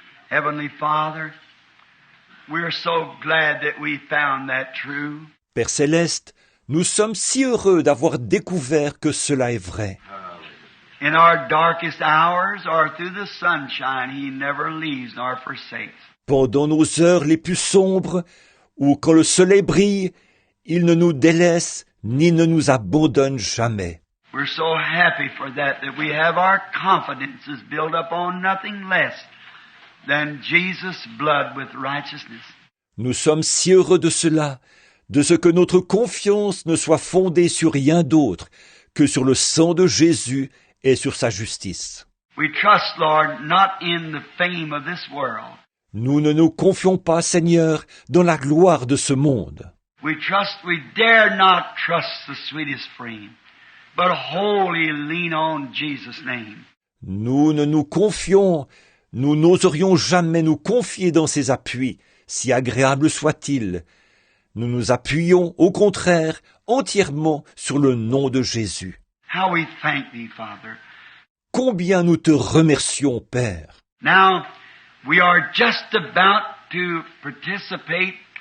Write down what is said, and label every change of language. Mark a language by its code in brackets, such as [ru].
[en] Heavenly Father, we're so glad that we found that true. [fr] Père Céleste, nous sommes si heureux d'avoir découvert que cela est vrai. [en] In our darkest hours or through the sunshine, He never leaves nor forsakes. [fr] Pendant nos heures les plus sombres, ou quand le soleil brille, il ne nous délaisse ni ne nous abandonne jamais. [en] We're so happy for that we have our confidences built up on nothing less than Jesus' blood with righteousness. [fr] Nous sommes si heureux de cela, de ce que notre confiance ne soit fondée sur rien d'autre que sur le sang de Jésus et sur sa justice. [en] We trust, Lord, not in the fame of this world. [fr] Nous ne nous confions pas, Seigneur, dans la gloire de ce monde. [en] We dare not trust the sweetest frame, but wholly lean on Jesus' name. [fr] Nous ne nous confions, nous n'oserions jamais nous confier dans ses appuis, si agréables soient-ils. Nous nous appuyons, au contraire, entièrement sur le nom de Jésus. [en] How we thank Thee, Father. [fr] Combien nous te remercions, Père. [en] Now, we are just about to participate